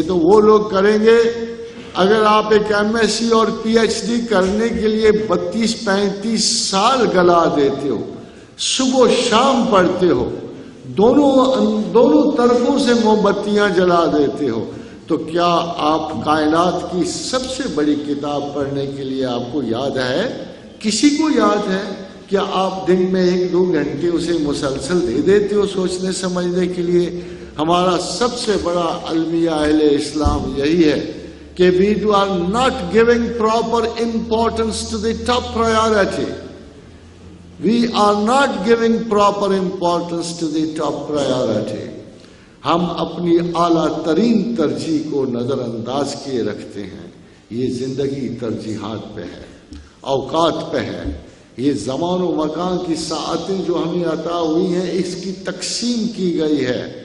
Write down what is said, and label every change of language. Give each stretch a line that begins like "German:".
Hindi: ये तो वो लोग करेंगे, अगर आप एक एमएससी और पीएचडी करने के लिए 32-35 साल गला देते हो, सुबह शाम पढ़ते हो, दोनों तरफों से मोमबत्तियां जला देते हो, तो क्या आप कायनात की सबसे बड़ी किताब पढ़ने के लिए आपको याद है? किसी को याद है? क्या आप दिन में 1-2 घंटे उसे मुसलसल दे देते हो सोचने समझने के लिए? हमारा सबसे बड़ा अलमिया अहले इस्लाम यही है कि
English: we are not giving proper importance to the top priority. We are not giving proper importance to the top priority.
Hindi: हम अपनी आला तरीन तरजीह को नजरअंदाज किए रखते हैं। ये जिंदगी तरजीहात पे है, औकात पे है। ये ज़मान व मकान की साअतें जो हमें अता हुई हैं, इसकी तकसीम की गई है।